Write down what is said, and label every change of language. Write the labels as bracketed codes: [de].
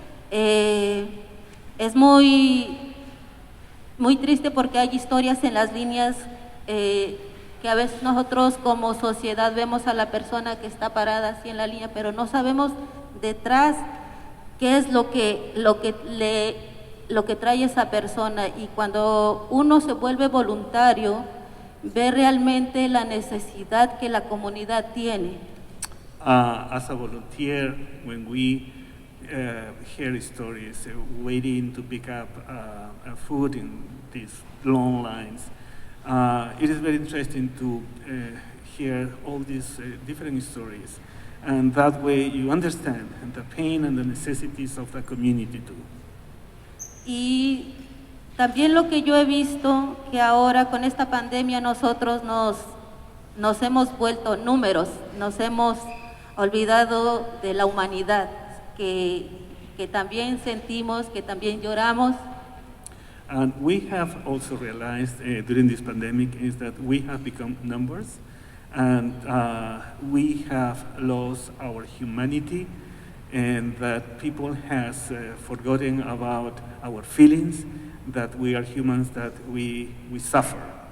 [es] Es muy triste porque hay historias en las líneas que a veces nosotros como sociedad vemos a la persona que está parada así en la línea, pero no sabemos detrás qué es lo que trae esa persona, y cuando uno se vuelve voluntario, ve realmente la necesidad que la comunidad tiene. [en] As a volunteer, when we hear stories, waiting to pick up food in these long lines, it is very interesting to hear all these different stories, and that way you understand the pain and the necessities of the community too. [es] Y también lo que yo he visto, que ahora con esta pandemia nosotros nos hemos vuelto números, nos hemos olvidado de la humanidad, que también sentimos, que también lloramos. [en] And we have also realized during this pandemic is that we have become numbers, and we have lost our humanity, and that people has forgotten about our feelings, that we are humans, that we suffer.